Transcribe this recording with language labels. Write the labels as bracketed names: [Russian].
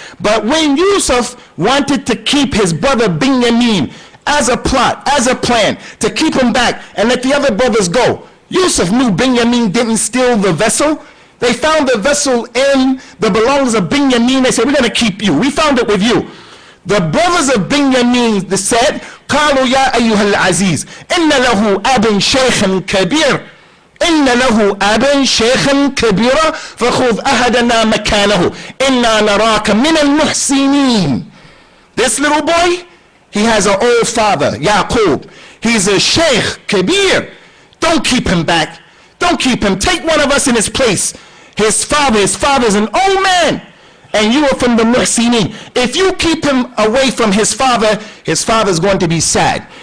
[English] But when Yusuf wanted to keep his brother Binyamin as a plot, as a plan, to keep him back and let the other brothers go, Yusuf knew Binyamin didn't steal the vessel. They found the vessel in the belongings of Binyamin. They said, we're going to keep you. We found it with you. The brothers of Binyamin, they said, [Arabic] قالوا يا أيها العزيز إن له أبا شيخا كبير إن له أبا شيخا كبيرا فخذ أحدنا مكانه إنا نراك من المحسنين. [English] This little boy, he has an old father, Yaqub. He's a sheikh, kabir. Don't keep him back. Don't keep him. Take one of us in his place. His father's an old man, and you are from the muhsinin. If you keep him away from his father's going to be sad.